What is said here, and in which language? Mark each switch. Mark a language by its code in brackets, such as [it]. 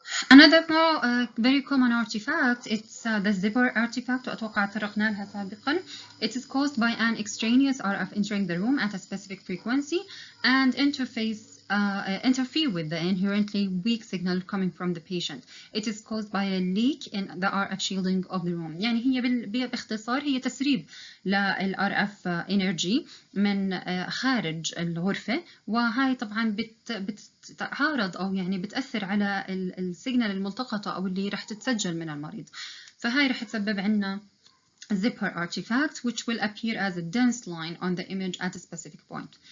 [en] Another very common artifact it's the zipper artifact [ar] وأتوقع تطرقنا لها سابقا. [en] It is caused by an extraneous RF entering the room at a specific frequency and interfere with the inherently weak signal coming from the patient. It is caused by a leak in the RF shielding of the room. [ar] يعني هي باختصار هي تسريب لل RF energy من خارج الغرفة، وهاي طبعا بتعارض أو يعني بتأثر على السيجنال الملتقطة أو اللي رح تتسجل من المريض. فهاي رح تسبب عنا [en] zipper artifact which will appear as a dense line on the image at a specific point.